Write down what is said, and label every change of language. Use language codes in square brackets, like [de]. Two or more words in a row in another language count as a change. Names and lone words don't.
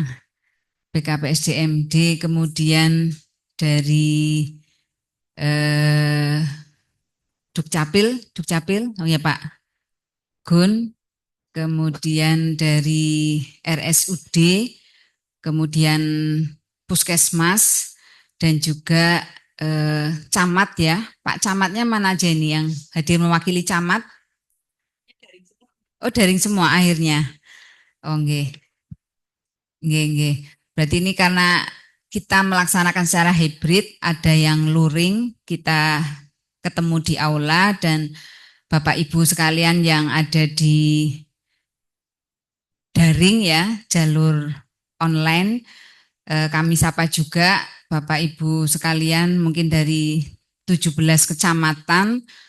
[id] BKPSDMD, kemudian dari Dukcapil, oh ya Pak Gun, kemudian dari RSUD, kemudian Puskesmas, dan juga Camat ya. Pak Camatnya mana aja ini yang hadir mewakili Camat? Oh, daring semua akhirnya. [jv] Oh, nggih. Nggih, nggih. [id] Berarti ini karena kita melaksanakan secara hibrid, ada yang luring, kita ketemu di aula, dan Bapak Ibu sekalian yang ada di daring ya, jalur online, kami sapa juga Bapak Ibu sekalian mungkin dari 17 kecamatan,